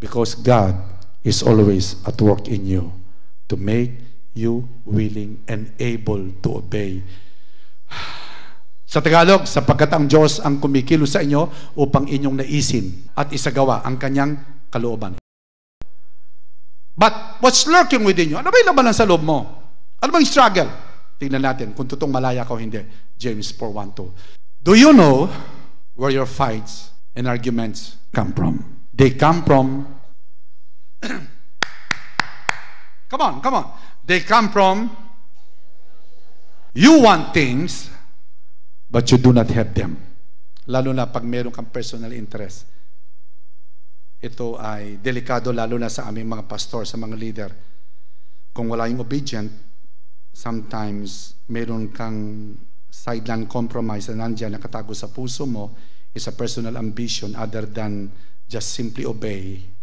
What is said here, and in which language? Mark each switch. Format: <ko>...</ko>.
<en>Because God is always at work in you to make you willing and able to obey.</en> <tl>Sa Tagalog, sapagkat ang Diyos ang kumikilos sa inyo upang inyong naisin at isagawa ang kanyang kalooban.</tl> <en>But what's lurking within you?</en> <tl>Ano ba yung labanan sa loob mo? Ano ba yung struggle? Tingnan natin kung totoong malaya ka o hindi. James 4:1-2.</tl> <en>Do you know where your fights and arguments come from? They come from come on. They come from you want things but you do not have them.</en> <tl>Lalo na pag meron kang personal interest. Ito ay delikado lalo na sa aming mga pastor, sa mga leader. Kung wala yung</tl> <en>obedient, sometimes</en> <tl>meron kang</tl> <en>sideline compromise</en> <tl>na nandiyan nakatago sa puso mo</tl> <en>is a personal ambition other than just simply obey.</en>